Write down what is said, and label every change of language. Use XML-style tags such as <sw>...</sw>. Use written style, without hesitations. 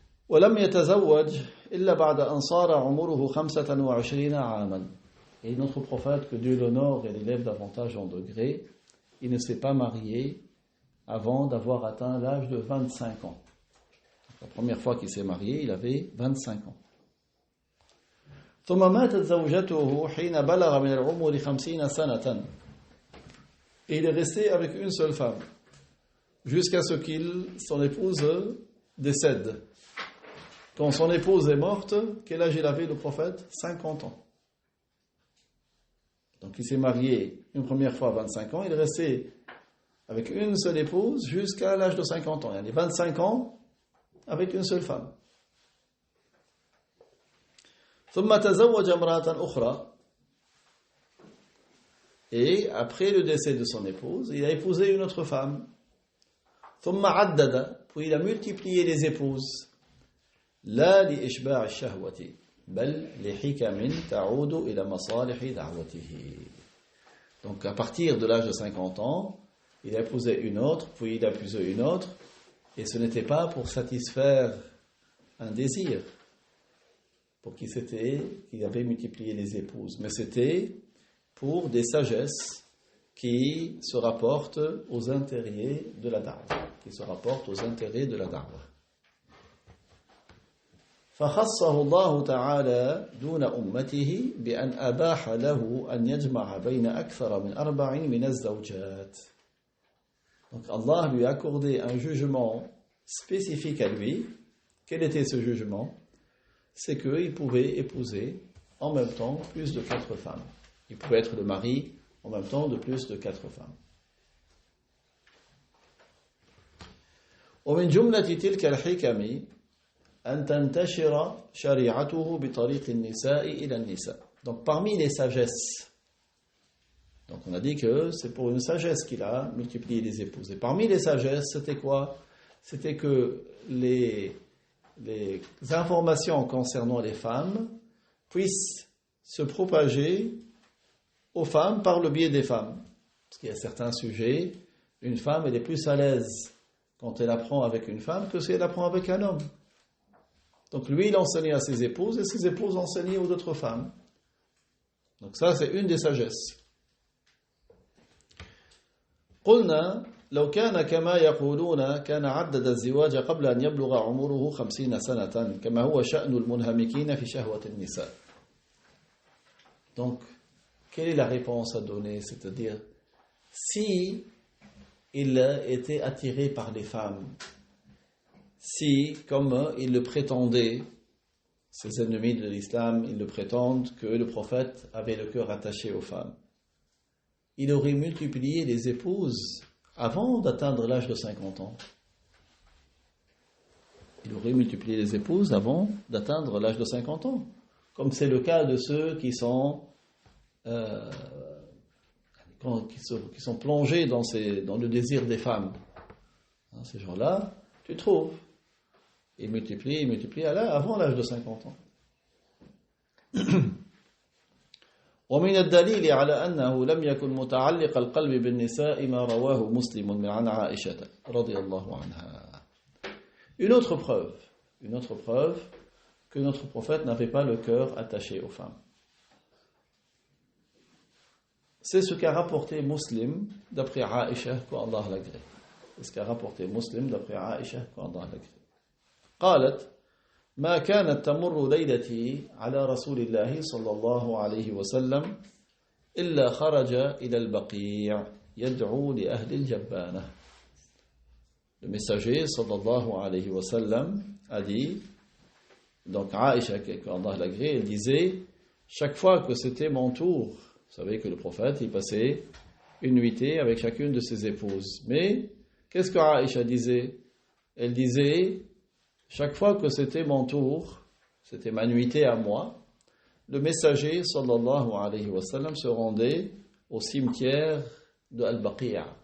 <ar>وَلَمْ يَتَزَوَّجْ إِلَّا بَعْدَ أَنْ صَارَ عُمُرُهُ 25 عَامًا.</ar> <fr>Et notre prophète, que Dieu l'honore et l'élève davantage en degrés, il ne s'est pas marié avant d'avoir atteint l'âge de 25 ans. La première fois qu'il s'est marié, il avait 25 ans.</fr> <ar>ثم ماتت زوجته حين بلغ من العمر 50 سنة.</ar> <fr>Et il est resté avec une seule femme jusqu'à ce son épouse décède. Quand son épouse est morte, quel âge il avait le prophète? 50 ans. Donc il s'est marié une première fois à 25 ans, il est resté avec une seule épouse jusqu'à l'âge de 50 ans. Il y a 25 ans avec une seule femme.</fr> <ar>ثم تزوج امرأة أخرى.</ar> <fr>Et après le décès de son épouse, il a épousé une autre femme.</fr> <ar>ثم عدد.</ar> <fr>Puis il a multiplié les épouses.</fr> <ar>لا لإشباع الشهوة بل لحكم تعود إلى مصالح دعوته.</ar> <fr>Donc à partir de l'âge de 50 ans, il a épousé une autre, puis il a épousé une autre, et ce n'était pas pour satisfaire un désir, pour qu'il avait multiplié les épouses, mais c'était pour des sagesses qui se rapportent aux intérêts de la da'wah.</fr> <ar>فخصه الله تعالى دون أمته بأن أباح له أن يجمع بين أكثر من 4 من الزوجات.</ar> <fr>Donc Allah lui a accordé un jugement spécifique à lui. Quel était ce jugement? C'est qu'il pouvait épouser en même temps plus de 4 femmes. Il pouvait être le mari en même temps de plus de 4 femmes.</fr> <ar>ومن جملة تلك الحكم أن تنتشر شريعته بطريق النساء إلى النساء.</ar> <fr>Donc parmi les sagesses, donc on a dit que c'est pour une sagesse qu'il a multiplié les épouses. Et parmi les sagesses, c'était quoi? C'était que les informations concernant les femmes puissent se propager aux femmes par le biais des femmes. Parce qu'il y a certains sujets, une femme elle est plus à l'aise quand elle apprend avec une femme que si elle apprend avec un homme. Donc lui, il enseignait à ses épouses et ses épouses enseignaient aux autres femmes. Donc ça, c'est une des sagesses.</fr> <ar>قلنا لو كان كما يقولون كان عدد الزواج قبل أن يبلغ عمره 50 سنة كما هو شأن المنهمكين في شهوة النساء.</ar> <fr>Donc, quelle est la réponse à donner? C'est-à-dire, si il était attiré par les femmes, si, comme ils le prétendaient, ces ennemis de l'islam, ils le prétendent que le prophète avait le cœur attaché aux femmes, il aurait multiplié les épouses avant d'atteindre l'âge de 50 ans. Il aurait multiplié les épouses avant d'atteindre l'âge de 50 ans. Comme c'est le cas de ceux qui sont plongés dans le désir des femmes. Ces gens-là, tu trouves. Ils multiplient avant l'âge de 50 ans.</fr> <ar>ومن الدليل على أنه لم يكن متعلق القلب بالنساء ما رواه مسلم عن عائشة رضي الله عنها.</ar> <fr>Une autre preuve que notre prophète n'avait pas le cœur attaché aux femmes. C'est ce qu'a rapporté Muslim d'après Aïcha, qu'Allah l'agrée. C'est ce qu'a rapporté Muslim d'après Aïcha, qu'Allah l'agrée.</fr> <ar>قالت ما كانت تمر ليلتي على رسول الله صلى الله عليه وسلم إلا خرج إلى البقيع يدعو لأهل الجبانة.</ar> <fr>Le messager sallallahu alayhi wa sallam a dit, donc Aïcha, qu'Allah l'agrée, elle disait, chaque fois que c'était mon tour Vous savez que le prophète, il passait une nuitée avec chacune de ses épouses. Mais, qu'est-ce que Aïcha disait? Elle disait, chaque fois que c'était mon tour, c'était ma nuitée à moi, le messager, sallallahu alayhi wa sallam, se rendait au cimetière de Al-Baqi'a.</fr>